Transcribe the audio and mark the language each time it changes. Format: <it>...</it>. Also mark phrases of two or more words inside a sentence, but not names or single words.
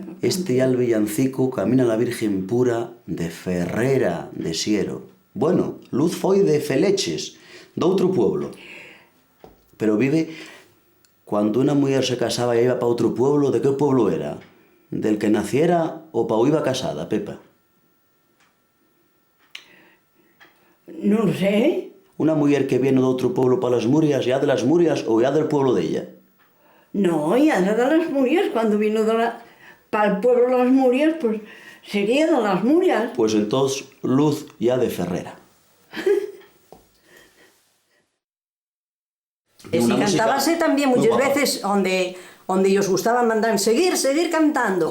<es>Este al villancico Camina la Virgen Pura de Ferrera de Siero. Bueno, Luz foi de Feleches, de outro pueblo. Pero vive, cuando una mujer se casaba e iba para outro pueblo, ¿de qué pueblo era? ¿Del que naciera o pa' iba casada, Pepa?</es> <ast>Non sei.</ast> <es>Una mujer que viene de outro pueblo para las Murias, ¿ya de las Murias o ya del pueblo de ella? No, ya era de las Murias. Cuando vino para el pueblo de las Murias, pues sería de las Murias. Pues entonces Luz ya de Ferrera. Y cantábase también muchas veces donde ellos gustaban mandar seguir cantando.</es>